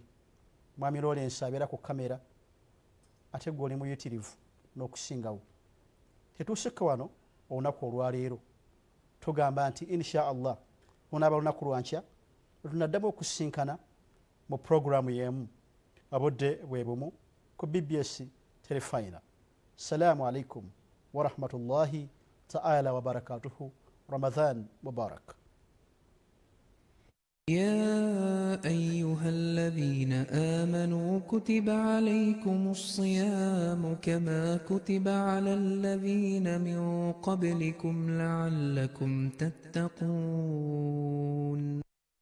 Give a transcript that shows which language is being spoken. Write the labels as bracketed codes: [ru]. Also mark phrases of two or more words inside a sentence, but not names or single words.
[lg] Mwami Lawrence abeera ku kamera ate gwe oli muyitirivu n'okusingawo. Tetuusikke wano olunaku olwaleero, tugamba nti [ar] إن شاء الله [lg] lunaaba lunaku lwankya tunaddamu okusinkana mu puroguramu y'emu abudde bwe bumu ku BBS Telefayina. [ar] السلام عليكم ورحمة الله تعالى وبركاته. رمضان مبارك. يا أيها الذين آمنوا كتب عليكم الصيام كما كتب على الذين من قبلكم لعلكم تتقون.